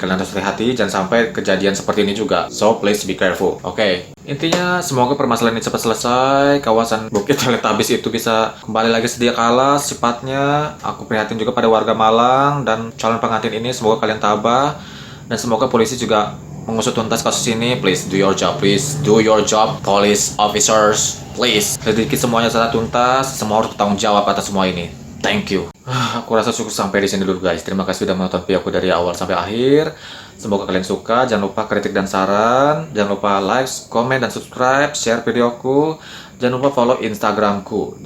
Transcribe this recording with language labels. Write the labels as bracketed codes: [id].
[id] Kalian harus hati-hati, jangan sampai kejadian seperti ini juga. [en] So, please be careful. [id] Oke. Intinya, semoga permasalahan ini cepat selesai. Kawasan Bukit Teletabis itu bisa kembali lagi sedia kala sifatnya. Aku prihatin juga pada warga Malang dan calon pengantin ini. Semoga kalian tabah. Dan semoga polisi juga mengusut tuntas kasus ini. [en] Please do your job. Please do your job, police officers. Please. [id] Selidiki semuanya secara tuntas. Semua harus bertanggung jawab atas semua ini. [en] Thank you. [id] Aku rasa cukup sampai di sini dulu guys. Terima kasih sudah menonton video aku dari awal sampai akhir. Semoga kalian suka. Jangan lupa kritik dan saran. Jangan lupa like, komen, dan subscribe. Share videoku. Jangan lupa follow Instagramku.